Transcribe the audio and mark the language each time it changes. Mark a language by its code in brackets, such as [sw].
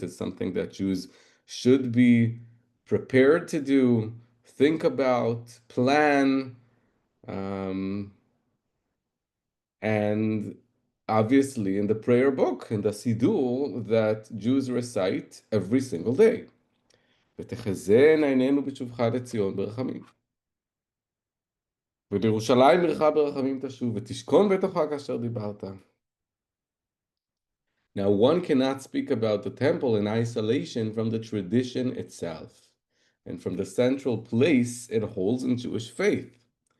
[en] It's something that Jews should be prepared to do, think about, plan, and obviously in the prayer book, in the Siddur, that Jews recite every single day. [he] ותחזינה עינינו בשובך לציון ברחמים. ובירושלים עירך ברחמים תשוב, ותשכון בתוכה כאשר דיברת. [en] Now, one cannot speak about the temple in isolation from the tradition itself and from the central place it holds in Jewish faith.